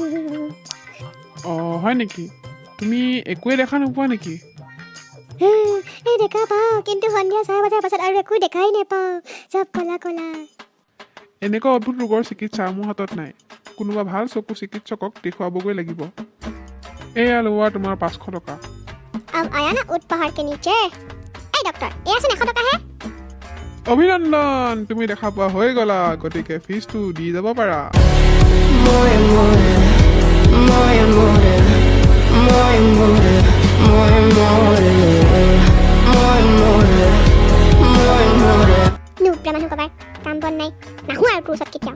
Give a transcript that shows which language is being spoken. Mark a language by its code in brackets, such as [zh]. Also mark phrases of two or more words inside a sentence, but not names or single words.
[as] হয় নেকি? তুমি একোৱে দেখা নোপোৱা নেকি? দেখা পাওঁ, কিন্তু সন্ধিয়া 4 বজাৰ পাছত আৰু একো দেখাই নাপাওঁ। চব কলা কলা। এনেকুৱা অদ্ভুত ৰোগৰ চিকিৎসা মোৰ হাতত নাই। কোনোবা ভাল চকু চিকিৎসকক দেখুৱাবগৈ লাগিব। এয়া লোৱা তোমাৰ 500 টকা। [hi] अब आया ना ऊट पहाड़ के नीचे। डॉक्टर, ये ऐसे 100 टका है। [as] অভিনন্দন, তুমি দেখা পোৱা হৈ গ'লা, গতিকে ফিজটো দি যাব পাৰা। নুপুৰা মানুহ কবাৰ কাম বন নাই, নাহো আৰু তোৰ ওচৰত কেতিয়াও।